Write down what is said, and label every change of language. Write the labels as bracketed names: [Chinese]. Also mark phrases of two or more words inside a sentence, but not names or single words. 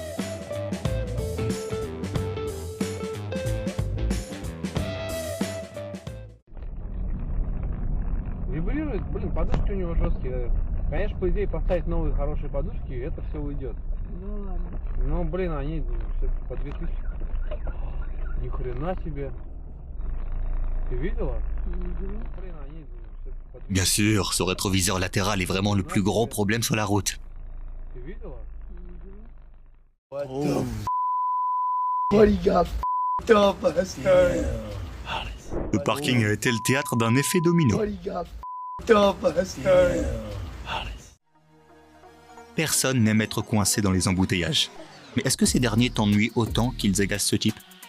[Russian] Вибрирует, блин, подушки у него жесткие. Конечно, по идее, поставить новые хорошие подушки, это все уйдет. Ну ладно. Но, блин, они все-таки по 2000. Ни хрена себе. Ты видела? Блин, они... [French] Bien sûr, ce rétroviseur latéral est vraiment le plus gros problème sur la route. [Russian] Ты видела? Oh. [English] What he got f***ed up, bastard. [French] Le parking a été le théâtre d'un effet domino. [English] What he got f***ed up, bastard. [French] Personne n'aime être coincé dans les embouteillages. Mais est-ce que ces derniers t'ennuient autant qu'ils agacent ce type ?